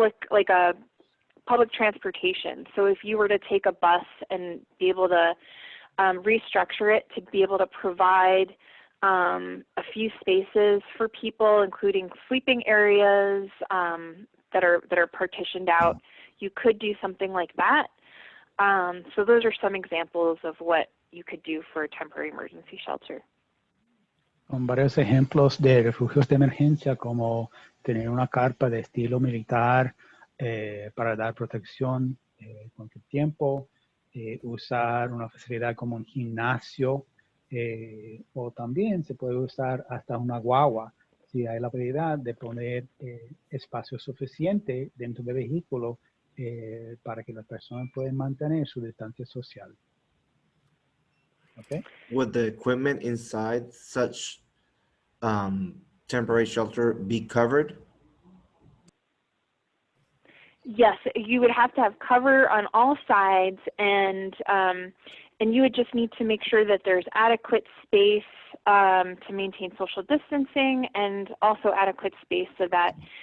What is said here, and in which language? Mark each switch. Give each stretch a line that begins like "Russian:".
English: Like a public transportation. So if you were to take a bus and be able to restructure it to be able to provide a few spaces for people, including sleeping areas that are partitioned out, you could do something like that. So those are some examples of what you could do for a temporary emergency shelter.
Spanish: Con varios ejemplos de refugios de emergencia, como tener una carpa de estilo militar para dar protección con el tiempo, usar una facilidad como un gimnasio, o también se puede usar hasta una guagua si hay la habilidad de poner espacio suficiente dentro del vehículo para que las personas puedan mantener su distancia social.
English: Okay. Would the equipment inside such temporary shelter be covered? Yes, you would have to have cover on all sides, and you would just need to make sure that there's adequate space to maintain social distancing, and also adequate space so that